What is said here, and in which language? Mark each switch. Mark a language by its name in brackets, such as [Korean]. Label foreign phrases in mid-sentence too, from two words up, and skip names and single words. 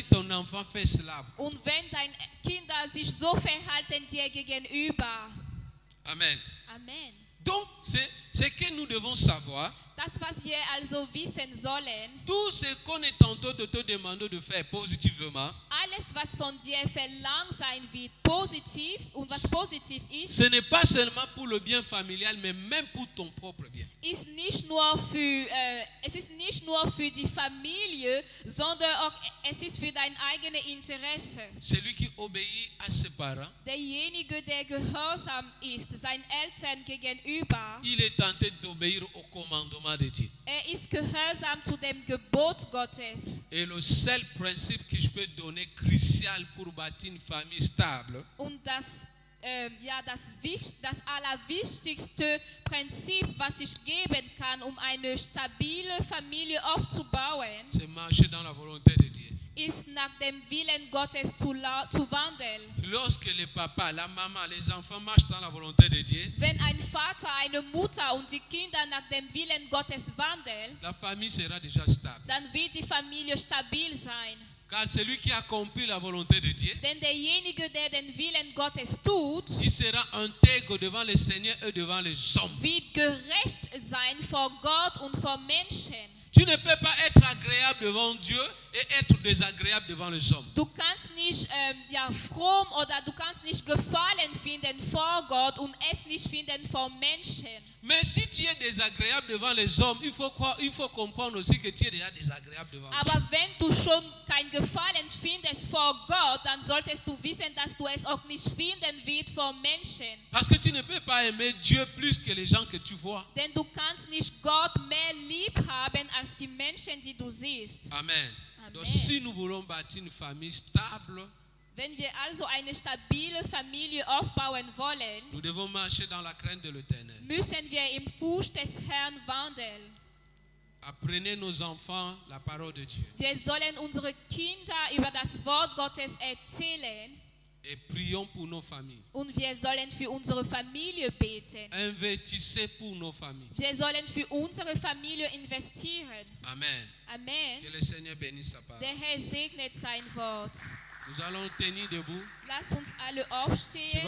[German] wirst. [French] ton enfant fait cela, [German] Und wenn deine Kinder sich so verhalten dir gegenüber. [French] amen. [German] Amen. [French] Donc, c'est que nous devons savoir, [German] Das, was wir also wissen sollen, [French] tout ce qu'on est en train de te demander de faire positivement, [German] alles, was von dir verlangt sein wird, positiv und was positiv ist, [French] ce n'est pas seulement pour le bien familial, mais même pour ton propre bien. [German] es ist nicht nur für die Familie, sondern auch es ist für dein eigenes Interesse. [French] Celui qui obéit à ses parents, [German] Derjenige, der gehorsam ist, seinen Eltern gegenüber, [French] il est tenté d'obéir au commandement de Dieu. [German] ist gehorsam zu dem Gebot Gottes. [French] Et le seul principe que je peux donner crucial pour bâtir une famille stable, [German] Und das allerwichtigste Prinzip, was ich geben kann, um eine stabile Familie aufzubauen, [French] c'est marcher dans la volonté de Dieu. [German] ist nach dem Willen Gottes zu wandeln. [French] Lorsque le papa, la maman, les enfants marchent dans la volonté de Dieu, [German] Wenn ein Vater, eine Mutter und die Kinder nach dem Willen Gottes wandeln, [French] la famille sera déjà stable. [German] dann wird die Familie stabil sein. [French] Car celui qui accomplit la volonté de Dieu, [German] Denn derjenige, der den Willen Gottes tut, [French] il sera intègre devant le Seigneur et devant les hommes. [German] wird gerecht sein vor Gott und vor Menschen. [French] Tu ne peux pas être agréable devant Dieu et être désagréable devant les hommes. [German] Du kannst nicht fromm oder du kannst nicht Gefallen finden vor Gott und es nicht finden vor Menschen. [French] Mais si tu es désagréable devant les hommes, il faut comprendre aussi que tu es déjà désagréable devant Dieu. [German] Aber wenn du schon kein Gefallen findest vor Gott, dann solltest du wissen, dass du es auch nicht finden wirst vor Menschen. [French] Parce que tu ne peux pas aimer Dieu plus que les gens que tu vois. [German] Denn du kannst nicht Gott mehr lieb haben als die Menschen, die du siehst. [French] Amen. [German] Amen. [French] Donc si nous voulons bâtir une famille stable, [German] Wenn wir also eine stabile Familie aufbauen wollen, [French] nous devons marcher dans la crainte de l'Éternel. [German] müssen wir im Fuß des Herrn wandeln. [French] Apprenez nos enfants la parole de Dieu [German] Wir sollen unsere Kinder über das Wort Gottes erzählen [French] et prions pour nos familles. [German] und wir sollen für unsere Familie beten. [French] Investissez pour nos familles. [German] Wir sollen für unsere Familie investieren. [French] Amen. [German] Amen. [French] Que le Seigneur bénisse sa parole. [German] Der Herr segnet sein Wort. [French] Nous allons tenir debout. [German] Lass uns alle [French] Tu vas [German] aufstehen.